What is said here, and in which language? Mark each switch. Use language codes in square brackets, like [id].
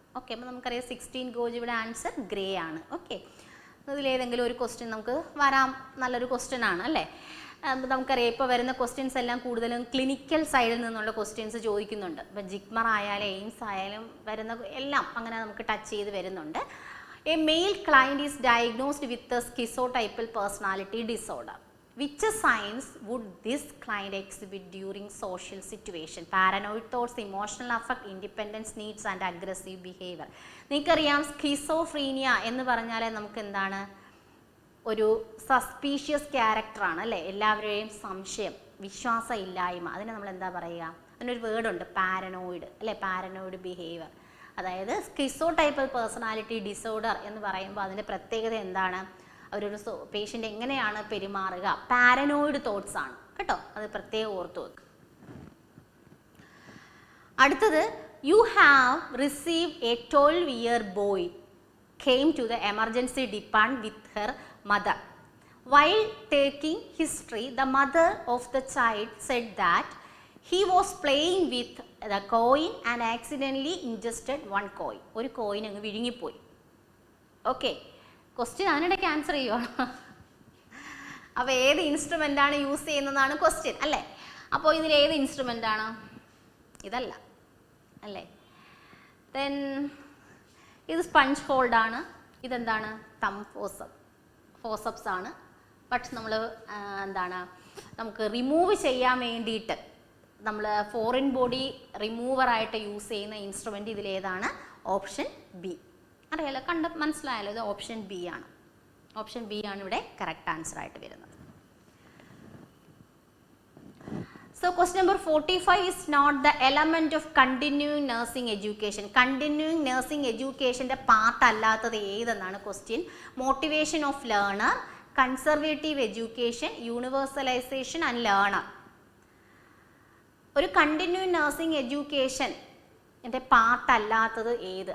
[ml] Okay, അപ്പോൾ നമുക്കറിയാം 16 gauge ഇവിടെ ആൻസർ ഗ്രേ ആണ്. ഓക്കെ, ഇതിലേതെങ്കിലും ഒരു ക്വസ്റ്റ്യൻ നമുക്ക് വരാം, നല്ലൊരു ക്വസ്റ്റ്യൻ ആണ് അല്ലേ. നമുക്കറിയാം ഇപ്പോൾ വരുന്ന ക്വസ്റ്റ്യൻസ് എല്ലാം കൂടുതലും ക്ലിനിക്കൽ സൈഡിൽ നിന്നുള്ള ക്വസ്റ്റ്യൻസ് ചോദിക്കുന്നുണ്ട്. ഇപ്പം ജിഗ്മർ ആയാലും എയിംസ് ആയാലും വരുന്ന എല്ലാം അങ്ങനെ നമുക്ക് ടച്ച് ചെയ്ത് വരുന്നുണ്ട്. [en] A male client is diagnosed with a schizotypal personality disorder. Which signs would this client exhibit during social situation? Paranoid thoughts, emotional affect, independence needs and aggressive behavior. [ml] നിങ്ങൾക്കറിയാം സ്കിസോഫ്രീനിയ എന്ന് പറഞ്ഞാൽ നമുക്ക് എന്താണ്? ഒരു സസ്പീഷ്യസ് ക്യാരക്ടറാണ് അല്ലേ, എല്ലാവരെയും സംശയം, വിശ്വാസം ഇല്ലായ്മ, അതിനെ നമ്മൾ എന്താ പറയുക? അതിനൊരു വേർഡുണ്ട്, പാരനോയിഡ് അല്ലേ, പാരനോയിഡ് ബിഹേവിയർ. അതായത് സ്കിസോടൈപ്പൽ പേഴ്സണാലിറ്റി ഡിസോർഡർ എന്ന് പറയുമ്പോൾ അതിൻ്റെ പ്രത്യേകത എന്താണ്? അവരൊരു പേഷ്യൻ്റ് എങ്ങനെയാണ് പെരുമാറുക? പാരനോയിഡ് തോട്ട്സ് ആണ് കേട്ടോ, അത് പ്രത്യേകം ഓർത്തു വെക്കുക. അടുത്തത്, [en] You have receive a 12-year boy came to the emergency department with her mother. While taking history, the mother of the child said that he was playing with the coin and accidentally ingested one coin. [ml] ഒരു coin അങ്ങ് വിഴുങ്ങിപ്പോയി. Okay, question അതിനിടയ്ക്ക് answer ചെയ്യുവാണ്. അപ്പോൾ ഏത് instrument ആണ് use ചെയ്യുന്നതാണ് question അല്ലേ? അപ്പോൾ ഇതിൽ ഏത് ഇൻസ്ട്രുമെൻ്റ് ആണ്? ഇതല്ല അല്ലേ? ദെൻ ഇത് സ്പഞ്ച് ഹോൾഡാണ്. ഇതെന്താണ്? തം ഫോസപ്സ് ആണ്. ബട്ട് നമ്മൾ എന്താണ്, നമുക്ക് റിമൂവ് ചെയ്യാൻ വേണ്ടിയിട്ട് നമ്മൾ ഫോറിൻ ബോഡി റിമൂവറായിട്ട് യൂസ് ചെയ്യുന്ന ഇൻസ്ട്രുമെൻ്റ് ഇതിലേതാണ്? Option B. അറിയാലോ, മനസ്സിലായല്ലോ, ഇത് ഓപ്ഷൻ ബി ആണ്. ഓപ്ഷൻ ബി ആണ് ഇവിടെ കറക്റ്റ് ആൻസർ ആയിട്ട് വരുന്നത്. [en] So question number 45 is not the element of continuing nursing education. Continuing nursing education [ml] ന്റെ പാർട്ട് അല്ലാത്തത് ഏതെന്നാണ് question. [en] Motivation of learner, conservative education, universalisation and learner. [ml] ഒരു കണ്ടിന്യൂയിങ് നഴ്സിംഗ് എഡ്യൂക്കേഷൻ എൻ്റെ part അല്ലാത്തത് ഏത്?